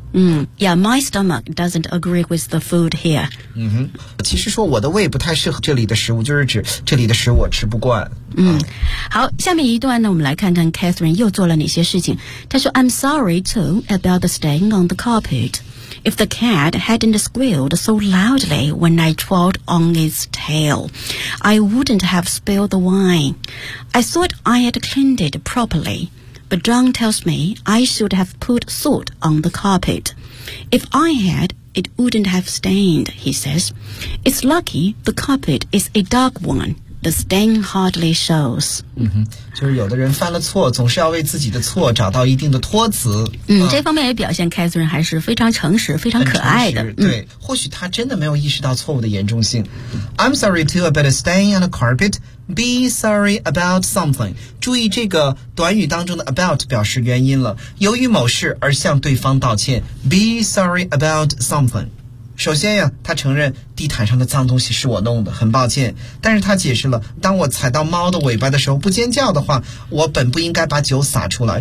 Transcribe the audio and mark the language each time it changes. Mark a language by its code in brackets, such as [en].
[en] Yeah, my stomach doesn't agree with the food here。 [zh] 其实说我的胃不太适合这里的食物，就是指这里的食物我吃不惯。好，下面一段呢，我们来看看 Catherine 又做了哪些事情。她说 [en] I'm sorry too about the stain on the carpetIf the cat hadn't squealed so loudly when I trod on its tail, I wouldn't have spilled the wine. I thought I had cleaned it properly, but John tells me I should have put salt on the carpet. If I had, it wouldn't have stained, he says. It's lucky the carpet is a dark one. The stain hardly shows. [zh] 就是有的人犯了错，总是要为自己的错找到一定的托词。这方面也表现 Catherine 还是非常诚实，非常可爱的。对，或许他真的没有意识到错误的严重性。 [en] I'm sorry too about a stain on the carpet. Be sorry about something. [zh] 注意这个短语当中的 about 表示原因了，由于某事而向对方道歉。 [en] Be sorry about something. [zh] 首先呀，他承认地毯上的脏东西是我弄的，很抱歉。但是他解释了，当我踩到猫的尾巴的时候不尖叫的话，我本不应该把酒洒出来。